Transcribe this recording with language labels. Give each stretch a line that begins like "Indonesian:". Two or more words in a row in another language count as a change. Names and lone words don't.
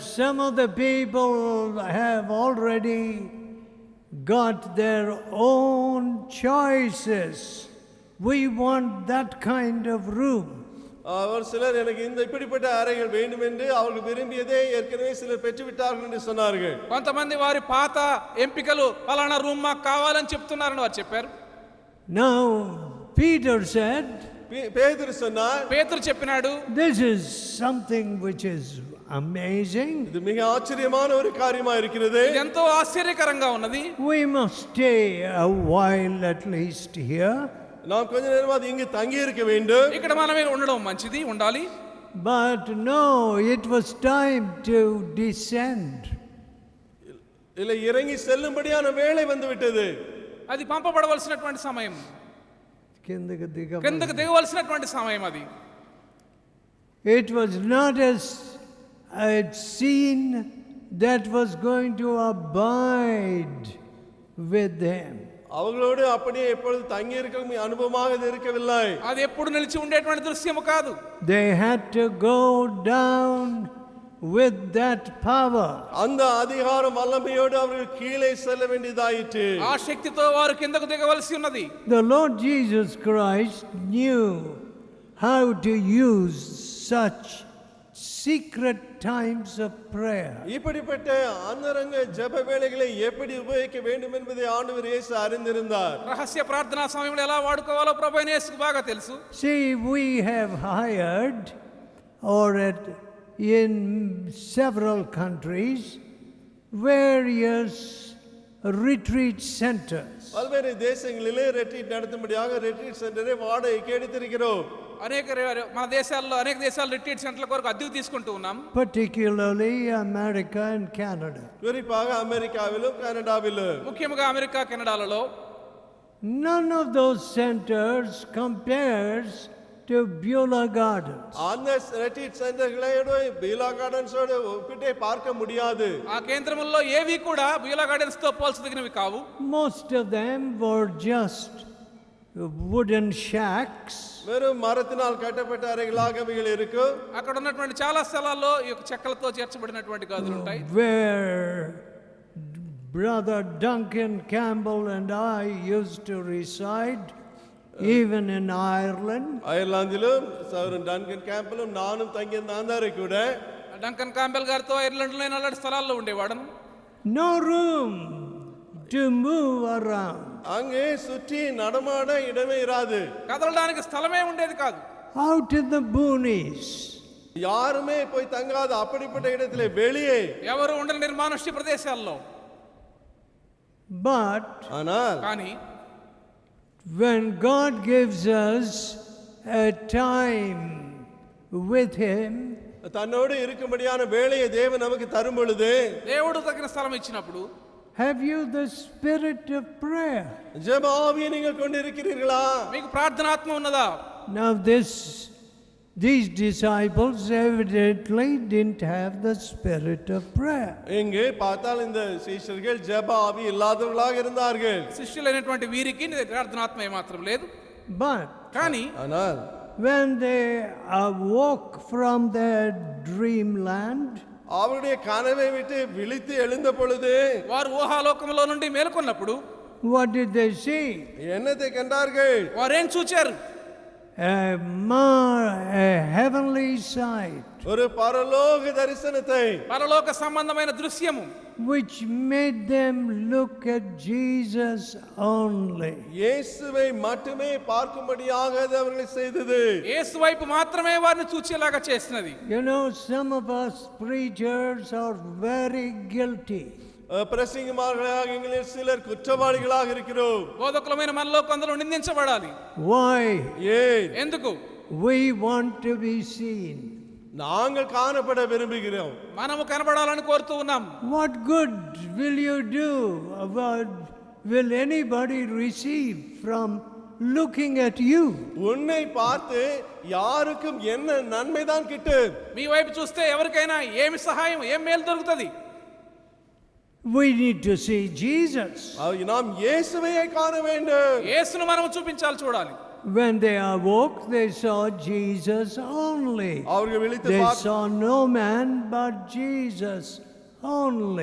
English: that some of the people have already got their own choices. We want that kind of room.
Tamil: ஒரு சிலர் எனக்கு இந்த இப்படிப்பட்ட அறைகள் வேண்டும் என்று அவர்கள் விரும்பியதே ஏற்கனவே சிலர் பெற்றுவிட்டார்கள் என்று சொன்னார்கள்.
Telugu: కొంతమంది వారి పాత ఎంపికలు ఫలానా రూమ్ మాకు కావాలని చెప్తున్నారని వారు చెప్పారు.
English: Now Peter said,
Tamil: பேதுரு சொன்னார்,
Telugu: పేతురు చెప్పినాడు,
English: this is something which is amazing.
Tamil: இது மிக ஆச்சரியமான ஒரு காரியமா இருக்கிறது.
Telugu: ఇది ఎంతో ఆశ్చర్యకరంగా ఉన్నది.
English: We must stay a while at least here.
Tamil: நாம் கொஞ்ச நேரமாவது இங்கு தங்கி இருக்க வேண்டும்.
Telugu: ఇక్కడ మనమే ఉండడం మంచిది, ఉండాలి.
English: But no, it was time to descend.
Tamil: இல்லை, இறங்கி செல்லும்படியான வேளை வந்து விட்டது.
Telugu: అది పంపబడవలసినటువంటి సమయం, కిందకి దిగవలసినటువంటి సమయం అది.
English: It was not a scene that was going to abide with them.
Tamil: அவங்களோடு அப்படியே எப்பொழுது தங்கி இருக்கும் அனுபவமாக இது இருக்கவில்லை.
Telugu: అది ఎప్పుడు నిలిచి ఉండేటువంటి దృశ్యము కాదు.
English: They had to go down with that power.
Tamil: அந்த அதிகாரம் வல்லமையோடு அவர்கள் கீழே செல்ல வேண்டியதாயிற்று.
Telugu: ఆ శక్తితో వారు కిందకు దిగవలసి ఉన్నది.
English: The Lord Jesus Christ knew how to use such secret times of prayer.
Tamil: இப்படிப்பட்ட அந்தரங்க ஜெப வேளைகளை எப்படி உபயோகிக்க வேண்டும் என்பதை ஆண்டவர் இயேசு அறிந்திருந்தார்.
Telugu: రహస్య ప్రార్థనా సమయంలో ఎలా వాడుకోవాలో ప్రభువైన యేసుకు బాగా తెలుసు.
English: See, we have hired or in several countries various retreat centers.
Tamil: பல்வேறு தேசங்களிலே ரெட்ரீட் நடத்தும்படியாக
English: retreat center
Tamil: வாடகைக்கு எடுத்திருக்கிறோம்.
Telugu: మన దేశాల్లో అనేక దేశాలు
English: retreat centers
Telugu: కొరకు అద్దెకు తీసుకుంటూ ఉన్నాం.
English: Particularly America and Canada.
Tamil: குறிப்பாக அமெரிக்காவிலும் கனடாவிலும்.
Telugu: ముఖ్యంగా అమెరికా కెనడాలలో
English: None of those centers compares to Beulah Gardens.
Tamil: அந்த
English: retreat centers
Tamil: பீலா கார்டன்ஸோடு ஒப்பிட்டே பார்க்க முடியாது.
Telugu: ఆ కేంద్రముల్లో ఏవి కూడా బీలా గార్డెన్స్ తో పోల్చదగినవి కావు.
English: Most of them were just wooden shacks.
Tamil: வெறும் மரத்தினால் கட்டப்பட்ட அறைகளாக அவைகள் இருக்கும்.
Telugu: అక్కడ ఉన్నటువంటి చాలా స్థలాల్లో ఈ యొక్క చెక్కలతో చేర్చబడినటువంటి గదులు ఉంటాయి.
English: Where Brother Duncan Campbell and I used to reside, even in Ireland.
Tamil: அயர்லாந்திலும் சகோதரன் டன்கன் கேம்பலும் நானும் தங்கியிருந்த அந்த அறை கூட
Telugu: డంకన్ కాంబెల్ గారితో ఐర్లాండ్లో అలాంటి స్థలాల్లో ఉండేవాడు.
English: No room to move around.
Tamil: அங்கே சுற்றி நடமாட இடமே இராது.
Telugu: కదలడానికి స్థలమే ఉండేది కాదు.
English: Out in the boonies.
Tamil: யாருமே போய் தங்காத அப்படிப்பட்ட இடத்திலே வெளியே
Telugu: ఎవరు ఉండని నిర్మానుష్య ప్రదేశాల్లో.
English: But
Tamil: ஆனால்
Telugu: కానీ
English: when God gives us a time with Him,
Tamil: தன்னோடு இருக்கும்படியான வேலையை தேவன் நமக்கு தரும் பொழுது
Telugu: దేవుడు తగిన స్థలం ఇచ్చినప్పుడు
English: have you the spirit of prayer?
Tamil: ஜெப ஆவியை நீங்கள் கொண்டிருக்கிறீர்களா?
Telugu: మీకు ప్రార్థనాత్మ ఉన్నదా?
English: Now these disciples evidently didn't have the spirit of prayer.
Tamil: இங்கே பார்த்தால் இந்த சீஷர்கள் ஜெப ஆவி இல்லாதவர்களாக இருந்தார்கள்.
Telugu: శిష్యులైనటువంటి వీరికి ప్రార్థనాత్మ ఏమాత్రం లేదు.
English: But
Telugu: కానీ
Tamil: ஆனால்
English: when they awoke from their dreamland,
Tamil: அவருடைய கனவை விட்டு விழித்து எழுந்த பொழுது
Telugu: వారు ఊహాలోకంలో నుండి మేల్కొన్నప్పుడు
English: what did they see?
Tamil: என்னத்தை கண்டார்கள்?
Telugu: వారేం చూచారు?
English: A heavenly sight,
Tamil: ஒரு பரலோக தரிசனத்தை,
Telugu: పరలోక సంబంధమైన దృశ్యము,
English: which made them look at Jesus only.
Tamil: இயேசுவை மட்டுமே பார்க்கும்படியாக அது அவர்களை செய்தது.
Telugu: యేసు వైపు మాత్రమే వారిని చూచేలాగా చేసినది.
English: You know, some of us preachers are very guilty.
Tamil: பிரசங்கமார்களாக எங்களில் சிலர் குற்றவாளிகளாக இருக்கிறோம்.
Telugu: బోధకులమైన మనలో కొందరు నిందించబడాలి.
English: Why?
Tamil: ஏன்?
Telugu: ఎందుకు?
English: We want to be seen.
Tamil: நாங்கள் காணப்பட விரும்புகிறோம்.
Telugu: మనము కనబడాలని కోరుతూ ఉన్నాం.
English: What good will you do? Will anybody receive from looking at you?
Tamil: உன்னை பார்த்து யாருக்கும் என்ன நன்மைதான் கிட்டும்?
Telugu: మీ వైపు చూస్తే ఎవరికైనా ఏమి సహాయం, ఏం మేలు దొరుకుతుంది?
English: We need to see Jesus.
Tamil: நாம் இயேசுவையே காண வேண்டும்.
Telugu: యేసును మనం చూపించాలి, చూడాలి.
English: When they awoke, they saw Jesus only.
Tamil: அவர்கள் விழித்து
English: They saw no man but Jesus only.